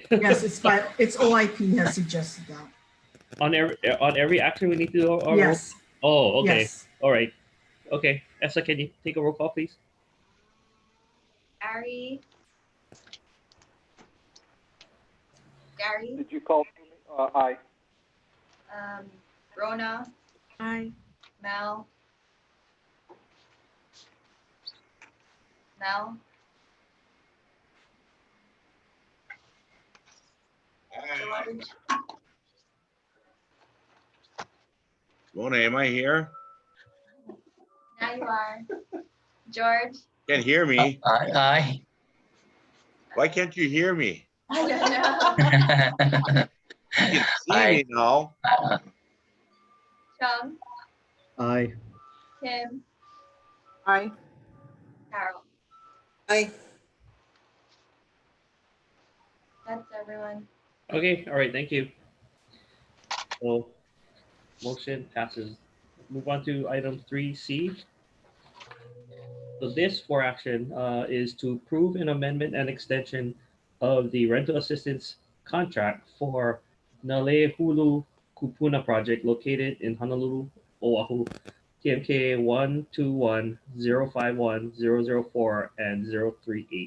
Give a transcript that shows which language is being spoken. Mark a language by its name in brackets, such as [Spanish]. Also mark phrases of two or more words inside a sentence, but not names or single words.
[English] Yes, it's OIP has suggested that. On every action we need to do our Yes. roll? Oh, okay. Yes. All right. Okay. Essa, can you take a roll call, please? Gary. Did you call me? Aye. Rona. Aye. Mel. George. Mona, am I here? Now you are. George. Can't hear me. Aye. Why can't you hear me? I don't know. You can see me now. Chung. Aye. Kim. Aye. Carol. Aye. That's everyone. Okay. All right. Thank you. So motion passes. Move on to item 3C. So this for action is to approve an amendment and extension of the rental assistance contract for Nalehulu Kupuna project located in Honolulu, Oahu, TMK 121-051-004 and 038.